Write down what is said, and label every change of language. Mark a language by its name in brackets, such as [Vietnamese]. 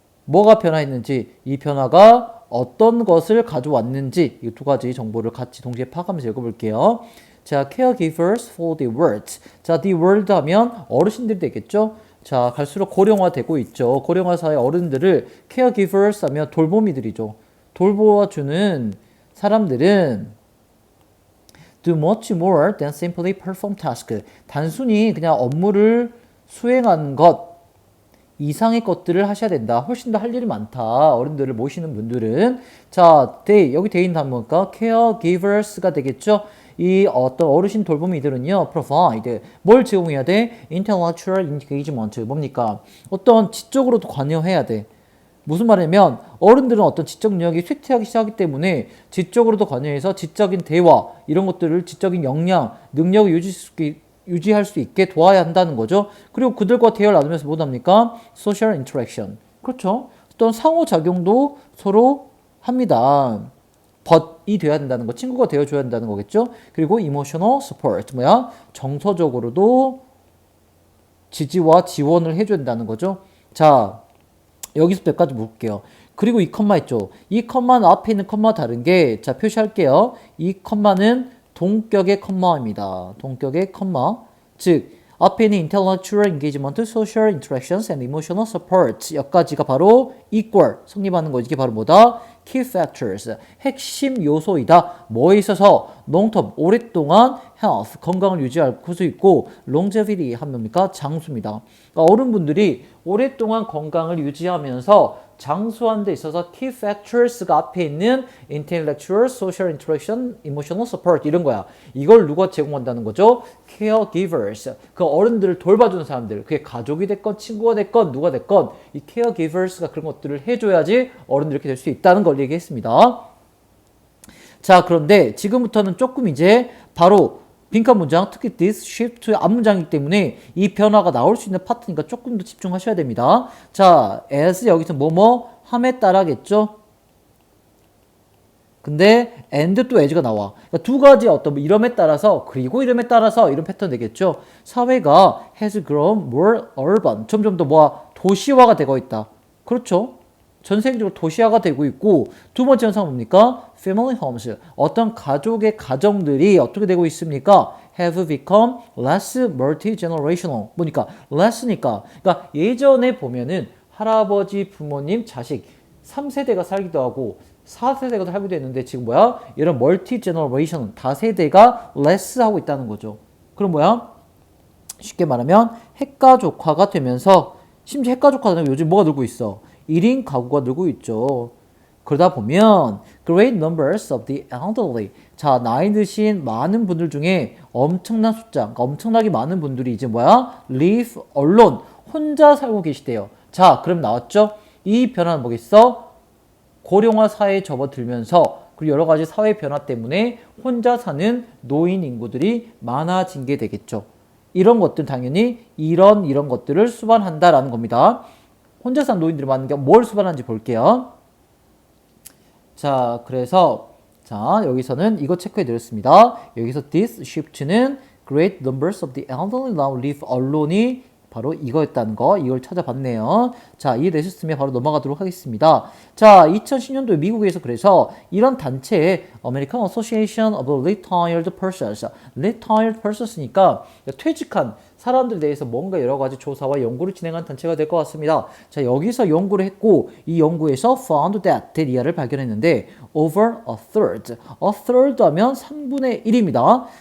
[Korean] 뭐가 변화했는지, 이 변화가 어떤 것을 가져왔는지 이 두 가지 정보를 같이 동시에 파악하면서 읽어볼게요. [English] 자, caregivers for the world. [Korean] 자, the world 하면 어르신들이 되겠죠? 자, 갈수록 고령화되고 있죠. 고령화 사회 어른들을 caregivers 하면 돌보미들이죠. 돌보아주는 사람들은 [English] do much more than simply perform task. [Korean] 단순히 그냥 업무를 수행하는 것 이상의 것들을 하셔야 된다. 훨씬 더 할 일이 많다. 어른들을 모시는 분들은. 자, 여기 돼 있는 단어가 caregivers가 되겠죠? 이 어떤 어르신 돌보미들은요, provide. 뭘 제공해야 돼? [English] intellectual engagement. [Korean] 뭡니까? 어떤 지적으로도 관여해야 돼. 무슨 말이냐면, 어른들은 어떤 지적 능력이 쇠퇴하기 시작하기 때문에 지적으로도 관여해서 지적인 대화, 이런 것들을 지적인 역량, 능력을 유지할 수 있게 도와야 한다는 거죠. 그리고 그들과 대화를 나누면서 뭐 합니까? [English] social interaction. 그렇죠. [Korean] 어떤 상호작용도 서로 합니다. 벗이 돼야 된다는 거, 친구가 되어줘야 된다는 거겠죠. 그리고 [English] emotional support, [Korean] 뭐야? 정서적으로도 지지와 지원을 해줘야 된다는 거죠. 자, 여기서 몇 가지 볼게요. 그리고 이 컴마 있죠. 이 컴마는 앞에 있는 컴마와 다른 게, 자, 표시할게요. 이 컴마는 동격의 컴마입니다. 동격의 컴마. 즉, 앞에 있는 [English] intellectual engagement, social interactions, and emotional support 여기까지가 바로 equal, 성립하는 거. [Korean] 이게 바로 뭐다? key factors, 핵심 요소이다. 뭐에 있어서? long-term, 오랫동안 health, 건강을 유지할 수 있고 longevity 하면 뭡니까? 장수입니다. 그러니까 어른분들이 오랫동안 건강을 유지하면서 장수하는 데 있어서 key factors가 앞에 있는 [English] intellectual, social interaction, emotional support [Korean] 이런 거야. 이걸 누가 제공한다는 거죠? [English] caregivers. [Korean] 그 어른들을 돌봐주는 사람들. 그게 가족이 됐건 친구가 됐건 누가 됐건 이 caregivers가 그런 것들을 해줘야지 어른들이 이렇게 될 수 있다는 걸 얘기했습니다. 자, 그런데 지금부터는 조금 이제 바로 빈칸 문장, 특히 this, shift, 앞문장이기 때문에 이 변화가 나올 수 있는 파트니까 조금 더 집중하셔야 됩니다. 자, as 여기서 뭐뭐 함에 따라겠죠? 근데 and 또 as가 나와. 그러니까 두 가지 어떤 뭐 이름에 따라서 그리고 이름에 따라서 이런 패턴 되겠죠. 사회가 [English] has grown more urban. [Korean] 점점 더 뭐야 도시화가 되고 있다. 그렇죠. 전 세계적으로 도시화가 되고 있고 두 번째 현상은 뭡니까? [English] Family homes. [Korean] 어떤 가족의 가정들이 어떻게 되고 있습니까? [English] Have become less multi-generational. [Korean] 뭐니까? less니까. 그러니까 예전에 보면은 할아버지, 부모님, 자식 3세대가 살기도 하고 4세대가 살기도 했는데 지금 뭐야? 이런 multi-generation 다세대가 less 하고 있다는 거죠. 그럼 뭐야? 쉽게 말하면 핵가족화가 되면서 심지어 핵가족화는 요즘 뭐가 늘고 있어? 1인 가구가 늘고 있죠. 그러다 보면 [English] great numbers of the elderly [Korean] 자 나이 드신 많은 분들 중에 엄청난 숫자 그러니까 엄청나게 많은 분들이 이제 뭐야? [English] live alone [Korean] 혼자 살고 계시대요. 자 그럼 나왔죠? 이 변화는 뭐겠어? 고령화 사회에 접어들면서 그리고 여러 가지 사회 변화 때문에 혼자 사는 노인 인구들이 많아진 게 되겠죠. 이런 것들 당연히 이런 것들을 수반한다라는 겁니다. 혼자 사는 노인들이 많은 게 뭘 수반하는지 볼게요. 자, 그래서 자 여기서는 이거 체크해 드렸습니다. [English] 여기서 this shift는 great numbers of the elderly now live alone이 [Korean] 바로 이거였다는 거, 이걸 찾아봤네요. 자, 이해되셨으면 바로 넘어가도록 하겠습니다. 자, 2010년도에 미국에서 그래서 이런 단체에 American Association of Retired Persons, Retired Persons니까 퇴직한 사람들에 대해서 뭔가 여러 가지 조사와 연구를 진행한 단체가 될 것 같습니다. 자, 여기서 연구를 했고 이 연구에서 found that 이하를 발견했는데 [English] over a third [Korean] 하면 3분의 1입니다.